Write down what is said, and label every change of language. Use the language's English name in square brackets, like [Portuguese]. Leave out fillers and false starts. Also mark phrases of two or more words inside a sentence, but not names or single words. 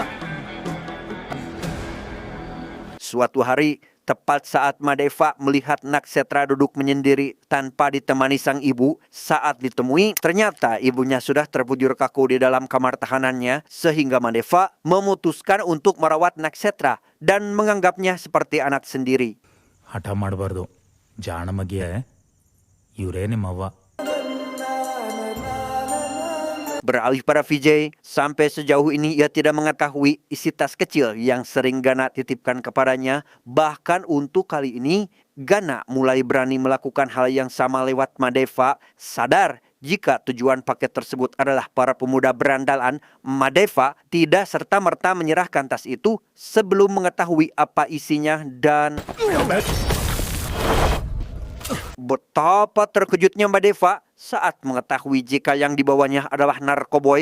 [Indonesian] Suatu hari, tepat saat Madeva melihat Naksetra duduk menyendiri tanpa ditemani sang ibu, saat ditemui ternyata ibunya sudah terbujur kaku di dalam kamar tahanannya, sehingga Madeva memutuskan untuk merawat Naksetra dan menganggapnya seperti anak sendiri. [Kannada] ಹಠ ಮಾಡಬಾರ್ದು, ಜಾಣ ಮಗಿಯೇ, ಇವರೇ ನಿಮ್ಮವ್ವ. [Indonesian] Beralih pada Vijay, sampai sejauh ini ia tidak mengetahui isi tas kecil yang sering Gana titipkan kepadanya. Bahkan untuk kali ini, Gana mulai berani melakukan hal yang sama lewat Madeva. Sadar jika tujuan paket tersebut adalah para pemuda berandalan, Madeva tidak serta-merta menyerahkan tas itu sebelum mengetahui apa isinya dan betapa terkejutnya Madeva saat mengetahui jika yang dibawanya adalah narkoboy.